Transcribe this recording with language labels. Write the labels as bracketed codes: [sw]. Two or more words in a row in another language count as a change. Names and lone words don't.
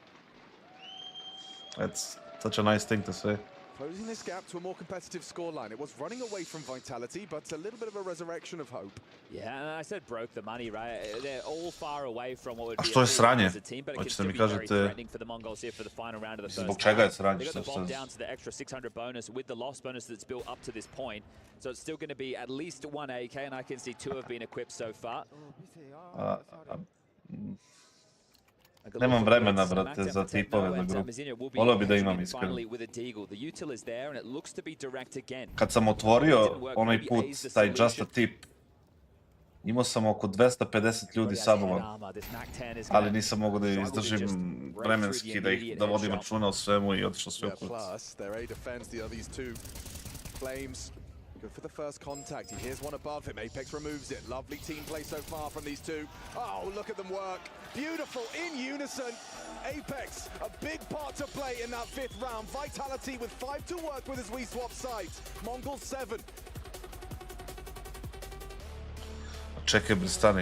[en] That's such a nice thing to say. Closing this gap to a more competitive scoreline. It was running away from Vitality, but a little bit of a resurrection of hope. Yeah, and I said broke the money, right? They're all far away from what would be as a team, but it can [sr] Hoćete [en] still [sr] mi [en] be very [sr] kažete [en] threatening for the Mongols here for the final round of the first [sr] zbog čega je [en] half. [sr] sranje? [en] They got the bomb down to the extra 600 bonus with the loss bonus that's built up to this point. So it's still going to be at least one AK, and I can see 2 have been equipped so far. [sr] Nemam vremena, brate, za tipove na grupu. Volio bi da imam iskreno. Kad sam otvorio onaj put, taj Just a Tip, imao sam oko 250 ljudi sabovan, ali nisam mogao da izdržim vremenski, da vodim računa o svemu i otišao sve u put. [en] Go for the first contact. He hears one above him. Apex removes it. Lovely team play so far from these two. Oh, look at them work. Beautiful in unison. Apex, a big part to play in that 5th round. Vitality with 5 to work with as we swap sides. MongolZ 7. [sr] Čekaj, bre, stani.